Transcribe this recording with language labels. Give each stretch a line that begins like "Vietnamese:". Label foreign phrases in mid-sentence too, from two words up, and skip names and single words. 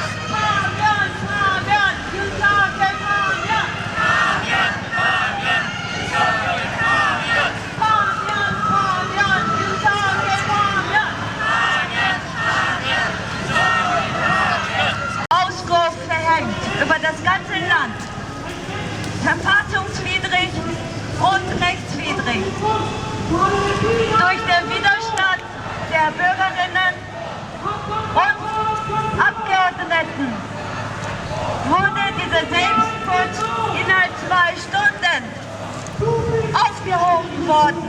Korean: 파면! 파면! 윤석열 파면! 파면! 파면! 윤석열 파면! 파면! 파면! 윤석열 파면! 파면! 파면! 윤석열 파면!
German: Ausspruch verhängt über das ganze Land. Verfassungswidrig und rechtswidrig. Durch den Widerstand der Bürgerinnen und Abgeordneten wurde dieser Selbstputsch innerhalb 2 Stunden aufgehoben worden.